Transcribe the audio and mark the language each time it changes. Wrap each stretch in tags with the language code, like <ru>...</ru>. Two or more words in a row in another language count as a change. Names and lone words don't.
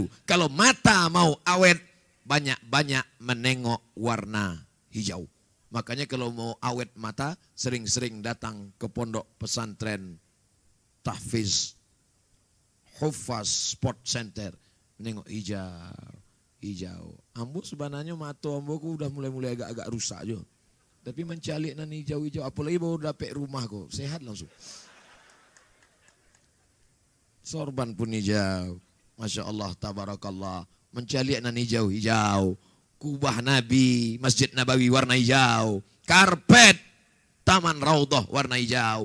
<id>Kalau mata mau awet, banyak-banyak menengok warna hijau. Makanya kalau mau awet mata, sering-sering datang ke pondok pesantren Tahfiz Hufaz Sport Center. Menengok hijau. Hijau. Ambo sebenarnya mata ambo ku udah mulai agak-agak rusak jo.</id> <min>Tapi mencalik nan hijau-hijau.</min> <id>Apalagi baru dapat rumah kok. Sehat langsung. Sorban pun hijau.</id> <ar>ما شاء الله تبارك الله.</ar> <min>Mencalik nan hijau-hijau.</min> <id>Kubah Nabi, Masjid Nabawi warna hijau. Karpet, Taman Raudhah warna hijau.</id>